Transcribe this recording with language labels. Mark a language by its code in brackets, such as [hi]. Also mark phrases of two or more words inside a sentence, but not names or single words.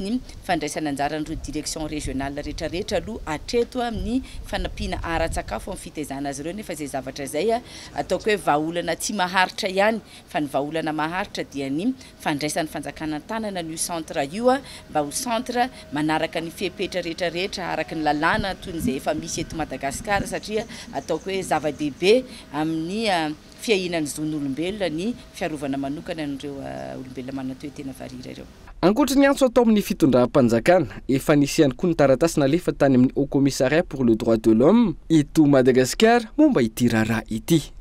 [mg] ny fandraisana anjaran'ireo [fr] direction régionale [mg] rehetrarehetra aloha atreto amin'ny fanampiana ara-tsakafo amin'ny fitaizana azy ireo nefa zay zavatra zay ataoko hoe vahaolana tsy maharitra ihany fa ny vahaolana maharitra dia ny fandraisan'ny fanjakana tanana ny centre io mba ho centre manaraka ny fepetra rehetrarehetra araka ny lalàna toy ny zay efa misy eto Madagasikara satria ataoko hoe zava-dehibe amin'ny fiahinan'ny zon'olombelona ny fiarovana manokana an'ireo olombelona manana toe-tena varira ireo. Ankoatra ny antso atao amin'ny fitondram-panjakana efa nisy ihany koa ny taratasy nalefa tany amin'ny Haut Commissariat pour le droit de l'homme eto Madagasikara momba ity raharaha ity.